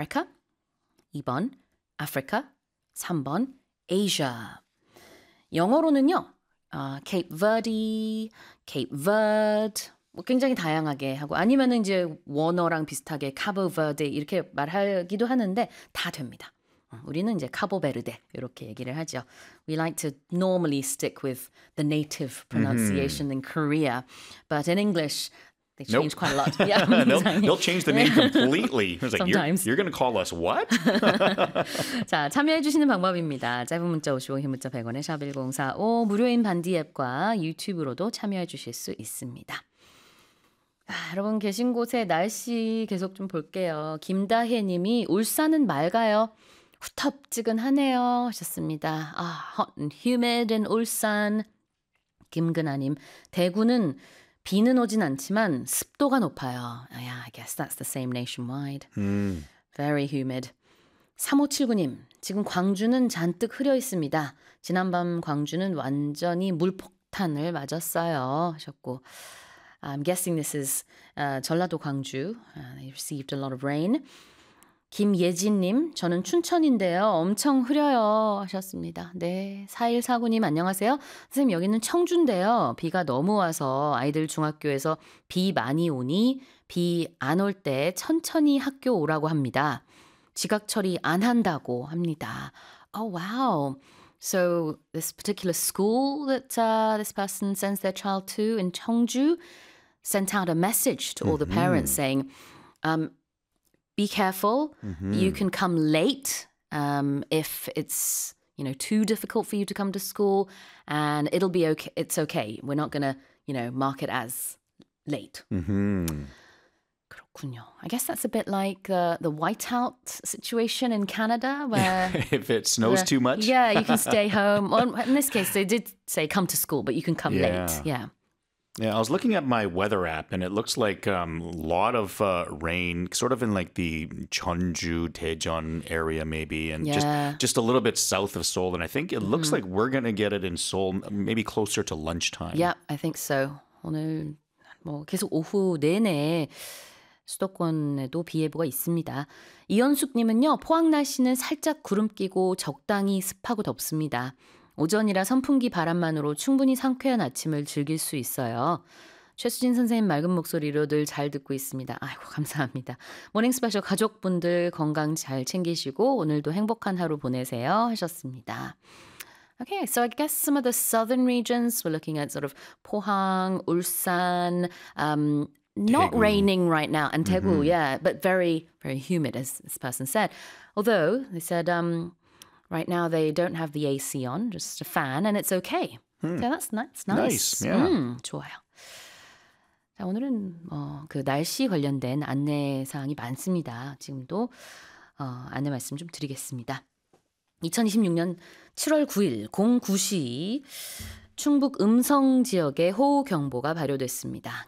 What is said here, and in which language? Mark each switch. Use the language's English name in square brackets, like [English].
[Korean] 아메리카, 2번 아프리카, 3번 아시아. 영어로는요, Cape Verde, Cape Verde, 뭐 굉장히 다양하게 하고 아니면은 이제 원어랑 비슷하게 Cabo Verde 이렇게 말하기도 하는데 다 됩니다. 우리는 이제 카보베르데 이렇게 얘기를 하죠. [English] We like to normally stick with the native pronunciation in Korea, but in English they change quite a lot. Yeah, they'll change the name completely. It's like, you're going to call us what? [Korean] 자, 참여해 주시는 방법입니다. 짧은 문자 50원, 긴 문자 100원에 샵1045 무료인 반디 앱과 유튜브로도 참여해 주실 수 있습니다. 아, 여러분 계신 곳에 날씨 계속 좀 볼게요. 김다혜 님이 울산은 맑아요. 후텁지근하네요 하셨습니다. [English] 아, hot and humid in 울산. [Korean] 김근아님, 대구는 비는 오진 않지만 습도가 높아요. [English] Oh, yeah, I guess that's the same nationwide. Very humid. [Korean] 3579님, 지금 광주는 잔뜩 흐려 있습니다. 지난밤 광주는 완전히 물폭탄을 맞았어요 하셨고, [English] I'm guessing this is [Korean] 전라도 광주. [English] They received a lot of rain. [Korean] 김예진님, 저는 춘천인데요. 엄청 흐려요 하셨습니다. 네, 4149님 안녕하세요. 선생님 여기는 청주인데요. 비가 너무 와서 아이들 중학교에서 비 많이 오니 비 안 올 때 천천히 학교 오라고 합니다. 지각 처리 안 한다고 합니다. [English] Oh, wow. So this particular school that this person sends their child to in Cheongju sent out a message to all the parents saying, be careful. You can come late if it's, you know, too difficult for you to come to school, and it'll be okay. It's okay. We're not going to, you know, mark it as late. Mm-hmm. [Korean] 그렇군요. [English] I guess that's a bit like the whiteout situation in Canada where if it snows too much, yeah, you can stay home. Well, in this case, they did say come to school, but you can come late. Yeah. Yeah, I was looking at my weather app, and it looks like a lot of rain, sort of in like the Cheongju, Daejeon area maybe, and just a little bit south of Seoul. And I think it looks like we're going to get it in Seoul, maybe closer to lunchtime. Yeah, I think so. [Korean] 오늘 뭐 계속 오후 내내 수도권에도 비 예보가 있습니다. 이현숙님은요, 포항 날씨는 살짝 구름 끼고 적당히 습하고 덥습니다. 오전이라 선풍기 바람만으로 충분히 상쾌한 아침을 즐길 수 있어요. 최수진 선생님 맑은 목소리로 늘 잘 듣고 있습니다. 아이고 감사합니다. 모닝 스페셜 가족분들 건강 잘 챙기시고 오늘도 행복한 하루 보내세요 하셨습니다. [English] Okay, so I guess some of the southern regions, we're looking at sort of 포항, 울산, not 대구. Raining right now, and 대구, but very, very humid, as this person said. Although, they said, right now they don't have the AC on, just a fan, and it's okay. So that's nice. Nice, yeah. [Korean] 좋아요. 자, 오늘은 그 날씨 관련된 안내 사항이 많습니다. 지금도 안내 말씀 좀 드리겠습니다. 2026년 7월 9일 09시 충북 음성 지역에 호우경보가 발효됐습니다.